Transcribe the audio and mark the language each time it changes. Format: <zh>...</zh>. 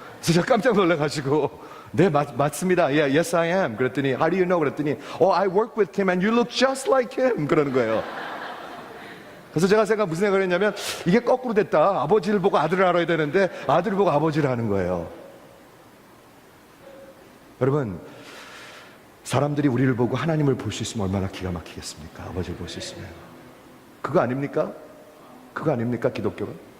<ko>그래서 제가 깜짝 놀라가지고 네, 맞습니다.</ko> <en>Yeah, yes, I am.</en> <ko>그랬더니</ko> <en>How do you know? 그랬더니 I work with him and you look just like him.</en> <ko>그러는 거예요. 그래서 제가 무슨 생각을 했냐면 이게 거꾸로 됐다. 아버지를 보고 아들을 알아야 되는데 아들을 보고 아버지를 아는 거예요. 여러분, 사람들이 우리를 보고 하나님을 볼 수 있으면 얼마나 기가 막히겠습니까? 아버지를 볼 수 있으면. 그거 아닙니까? 그거 아닙니까? 기독교가?</ko>